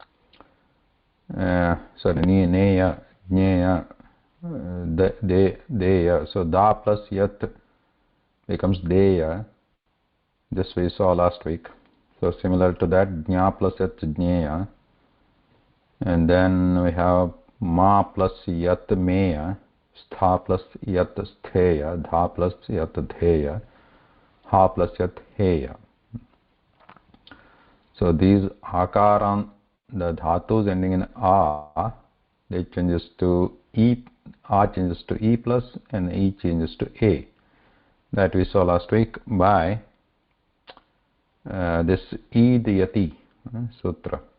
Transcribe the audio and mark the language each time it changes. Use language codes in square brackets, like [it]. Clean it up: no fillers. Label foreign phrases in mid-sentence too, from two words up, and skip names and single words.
[en] sorry, Ni Neya Jnaya, Deya. So Da plus yat becomes Deya. This we saw last week. So similar to that, Jna plus yat Jnaya. And then we have Ma plus yat Meya, Stha plus yat Stheya, Dha plus yat Dheya, Ha plus yat Heya. So these akaran, the dhatus ending in A, they changes to E, A changes to E plus, and E changes to A. That we saw last week by this Idiyati sutra.